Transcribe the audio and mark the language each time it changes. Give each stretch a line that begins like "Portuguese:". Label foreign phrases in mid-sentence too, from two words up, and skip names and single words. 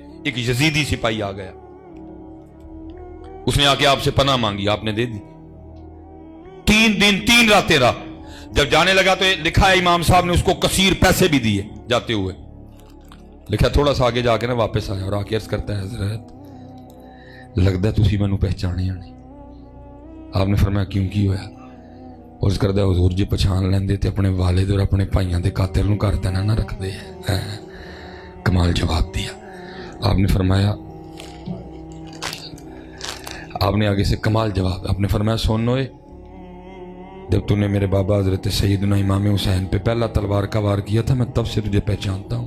Urdu: ایک یزیدی سپاہی آ گیا، اس نے آ کے آپ سے پناہ مانگی، آپ نے دے دی. 3 دن 3 راتیں رہا. جب جانے لگا تو لکھا ہے امام صاحب نے اس کو کثیر پیسے بھی دیے جاتے ہوئے. لکھا تھوڑا سا آگے جا کے نا واپس آیا اور آ کے عرض کرتا ہے حضرت لگتا ہے
Punjabi: تسی مینوں پہچانے نہیں.
Urdu: آپ نے فرمایا
Punjabi: کیوں کی ہویا؟ عرض کردا حضور جی پہچان لیندے تے اپنے والد اور اپنے بھائیاں دے قاتل نوں گھر تے نہ رکھدے.
Urdu: کمال جواب دیا. آپ نے فرمایا، آپ نے آگے سے کمال جواب، آپ نے فرمایا
Punjabi: سن اوئے،
Urdu: جب تو نے میرے بابا حضرت سیدنا امام حسین پہ پہلا تلوار کا وار کیا تھا میں تب سے تجھے پہچانتا ہوں.